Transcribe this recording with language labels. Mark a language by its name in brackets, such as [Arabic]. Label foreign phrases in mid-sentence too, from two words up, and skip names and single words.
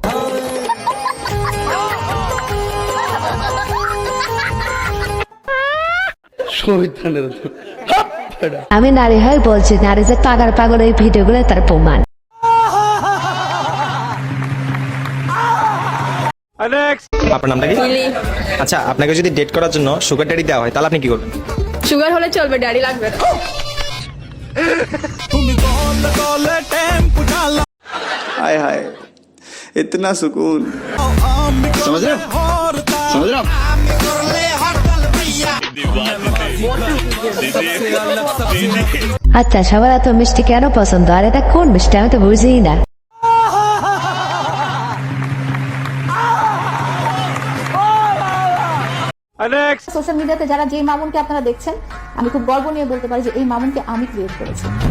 [Bangla] আমি নারী হয়ে বলছি, নারী যে টাকার পাগল, এই ভিডিওগুলো তার প্রমাণ। আপনার নামটা কি? আচ্ছা, আপনাকে যদি ডেট করার জন্য [English] sugar daddy [Bangla] দেওয়া হয় তাহলে আপনি কি করবেন? সুগার হলে চলবে, ড্যাডি লাগবে না। [Hindi] हाय हाय, इतना सुकून। समझ रहे हो? समझ रहे हो? [Bangla] আচ্ছা, সবার এত মিষ্টি কেন পছন্দ? আর এটা কোন মিষ্টি আমি তো বুঝিই না। [English] social media-te [Bangla] যারা যে মামুনকে আপনারা দেখছেন, আমি খুব গর্ব নিয়ে বলতে পারি যে এই মামুনকে আমি ক্রিয়েট করেছি।